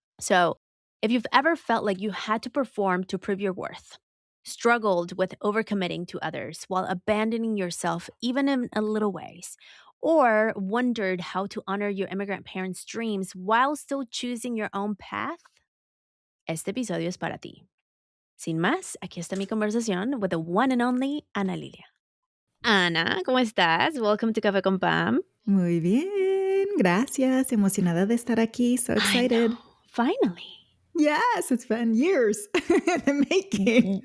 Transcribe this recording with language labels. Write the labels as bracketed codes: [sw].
[en] So, if you've ever felt like you had to perform to prove your worth, struggled with overcommitting to others while abandoning yourself even in a little ways, or wondered how to honor your immigrant parents' dreams while still choosing your own path, [es] este episodio es para ti. Sin más, aquí está mi conversación [en] with the one and only [es] Ana Lilia. [en] Ana, [es] ¿cómo estás? [en] Welcome to Café con Pam. [es] Muy bien, gracias. Emocionada de estar aquí. [en] So excited. I know. Finally. Yes, it's been years in the making.